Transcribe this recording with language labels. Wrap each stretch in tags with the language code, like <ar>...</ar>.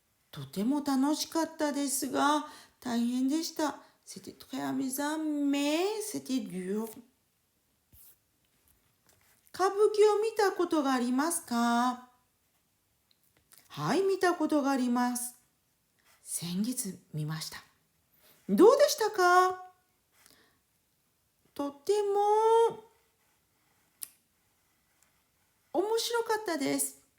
<ja>とても楽しかったですが、大変でした。</ja> <fr>C'était très amusant, mais c'était dur。</fr> <ja>歌舞伎を見たことがありますか？はい、見たことがあります。先月見ました。どうでしたか？とても面白かったです。</ja>